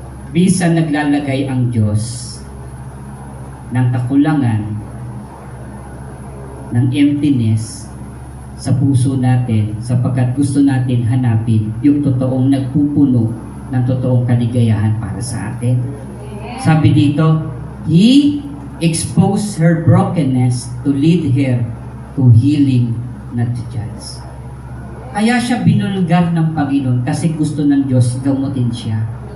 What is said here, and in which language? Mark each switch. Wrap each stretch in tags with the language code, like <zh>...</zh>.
<tl>Bisan naglalagay ang Diyos ng kakulangan, ng emptiness sa puso natin sapagkat gusto natin hanapin yung totoong nagpupuno ng totoong kaligayahan para sa atin. Sabi dito,</tl> <en>He exposed her brokenness to lead her to healing, not to judge.</en> <tl>Kaya siya binulgar ng Panginoon kasi gusto ng Diyos gamutin siya.</tl>